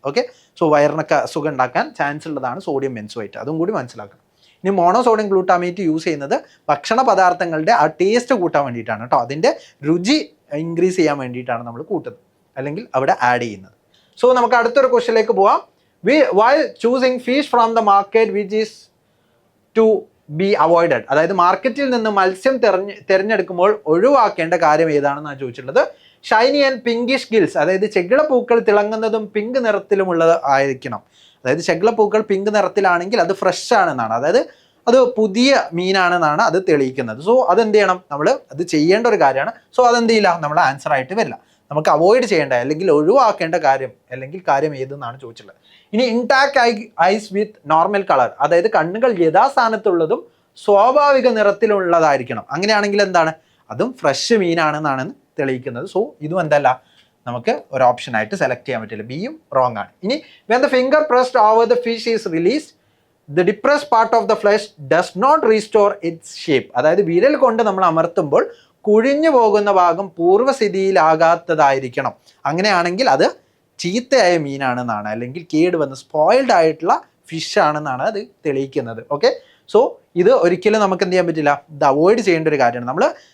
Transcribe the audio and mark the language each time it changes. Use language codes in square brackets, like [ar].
[ml] Okay, so വയറിനൊക്കെ അസുഖം ഉണ്ടാക്കാൻ chance ഉള്ളതാണ് സോഡിയം ബെൻസോയേറ്റ്, അതും കൂടി മനസ്സിലാക്കണം. ഇനി മോണോസോഡിയം ഗ്ലൂട്ടാമേറ്റ് യൂസ് ചെയ്യുന്നത് ഭക്ഷണ പദാർത്ഥങ്ങളുടെ ആ ടേസ്റ്റ് കൂട്ടാൻ വേണ്ടിയിട്ടാണ് കേട്ടോ, അതിൻ്റെ രുചി ഇൻക്രീസ് ചെയ്യാൻ വേണ്ടിയിട്ടാണ് നമ്മൾ കൂട്ടുന്നത് അല്ലെങ്കിൽ അവിടെ ആഡ് ചെയ്യുന്നത്. സോ നമുക്ക് അടുത്തൊരു ക്വസ്റ്റ്യനിലേക്ക് പോവാം. [en] while choosing fish from the market which is to be avoided, [ml] അതായത് മാർക്കറ്റിൽ നിന്ന് മത്സ്യം തിരഞ്ഞെടുക്കുമ്പോൾ ഒഴിവാക്കേണ്ട കാര്യം ഏതാണെന്നാണ് ചോദിച്ചിട്ടുള്ളത്. [en] shiny and pinkish gills, [ml] അതായത് ചെകിളപ്പൂക്കൾ തിളങ്ങുന്നതും പിങ്ക് നിറത്തിലുമുള്ളത് ആയിരിക്കണം. അതായത് ചെകിളപ്പൂക്കൾ പിങ്ക് നിറത്തിലാണെങ്കിൽ അത് ഫ്രഷ് ആണെന്നാണ്, അതായത് അത് പുതിയ മീനാണെന്നാണ് അത് തെളിയിക്കുന്നത്. സോ അതെന്ത് ചെയ്യണം, നമ്മൾ അത് ചെയ്യേണ്ട ഒരു കാര്യമാണ്. സോ അതെന്ത് ചെയ്യില്ല, നമ്മൾ ആൻസർ ആയിട്ട് വരില്ല. നമുക്ക് അവോയ്ഡ് ചെയ്യേണ്ട അല്ലെങ്കിൽ ഒഴിവാക്കേണ്ട കാര്യം ഏതെന്നാണ് ചോദിച്ചിട്ടുള്ളത്. ഇനി [en] intact eyes with normal colour, [ml] അതായത് കണ്ണുകൾ യഥാസ്ഥാനത്തുള്ളതും സ്വാഭാവിക നിറത്തിലുള്ളതായിരിക്കണം. അങ്ങനെയാണെങ്കിൽ എന്താണ്, അതും ഫ്രഷ് മീനാണെന്നാണ് തെളിയിക്കുന്നത്. സോ ഇതും എന്തല്ല, നമുക്ക് ഒരു ഓപ്ഷനായിട്ട് സെലക്ട് ചെയ്യാൻ പറ്റില്ല, ബിയും റോങ് ആണ്. [en] ഇനി when the finger pressed over the fish is released, the depressed part of the flesh does not restore its shape. [ml] അതായത് വിരൽ കൊണ്ട് നമ്മൾ അമർത്തുമ്പോൾ കുഴിഞ്ഞു പോകുന്ന ഭാഗം പൂർവ്വസ്ഥിതിയിലാകാത്തതായിരിക്കണം. അങ്ങനെയാണെങ്കിൽ അത് ചീത്തയായ മീനാണെന്നാണ്, അല്ലെങ്കിൽ കേടുവന്ന് സ്പോയിൽഡ് ആയിട്ടുള്ള ഫിഷ് ആണെന്നാണ് അത് തെളിയിക്കുന്നത്. ഓക്കെ, സോ ഇത് ഒരിക്കലും നമുക്ക് എന്ത് ചെയ്യാൻ പറ്റില്ല, ഇത് അവോയ്ഡ് ചെയ്യേണ്ട ഒരു കാര്യമാണ്.